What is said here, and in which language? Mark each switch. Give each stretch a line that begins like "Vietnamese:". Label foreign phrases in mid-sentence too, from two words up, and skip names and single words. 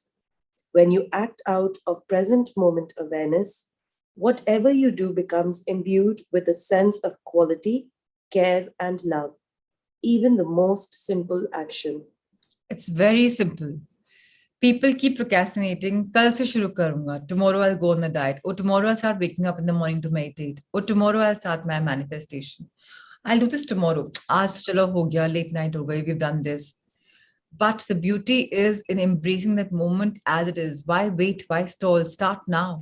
English: When you act out of present moment awareness, whatever you do becomes imbued with a sense of quality, care, and love, even the most simple action. It's very simple. People keep procrastinating.
Hindi: कल से शुरू करूँगा.
English: Tomorrow I'll go on a diet. Or tomorrow I'll start waking up in the morning to meditate. Or tomorrow I'll start my manifestation. I'll do this tomorrow.
Hindi: आज तो चलो हो गया,
English: late night
Hindi: हो गई,
English: we've done this. But the beauty is in embracing that moment as it is. Why wait? Why stall? Start now.